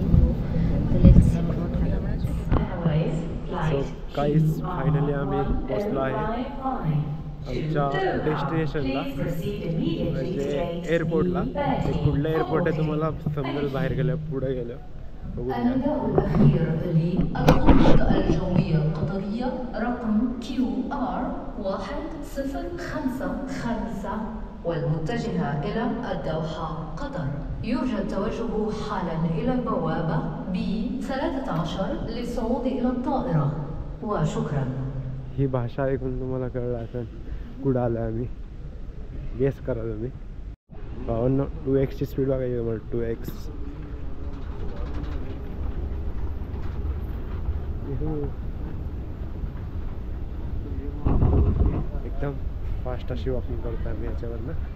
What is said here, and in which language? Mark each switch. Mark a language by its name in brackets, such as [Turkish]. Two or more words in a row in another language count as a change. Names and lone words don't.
[English] तर let's see what happens. [Marathi] सो काहीच फायनली आम्ही पोचलो आहे आमच्या डेस्टिनेशनला, म्हणजे एअरपोर्टला. ते कुठलं एअरपोर्ट आहे तुम्हाला समजेल बाहेर गेलं, पुढे गेलं बघू. [Arabic] الجوية القطرية رقم QR 1055 والمتجهة إلى الدوحة قطر. يرجى التوجه حالا إلى البوابة B13 للصعود إلى الطائرة وشكرا. [Marathi] ही भाषा ऐकून तुम्हाला कळलं असेल कुठं आलं आम्ही. गेस करा तुम्ही. भावांनो 2x ची स्पीड बघायची मला. 2x एकदम फास्ट अशी वॉकिंग करतो आम्ही याच्यावरनं.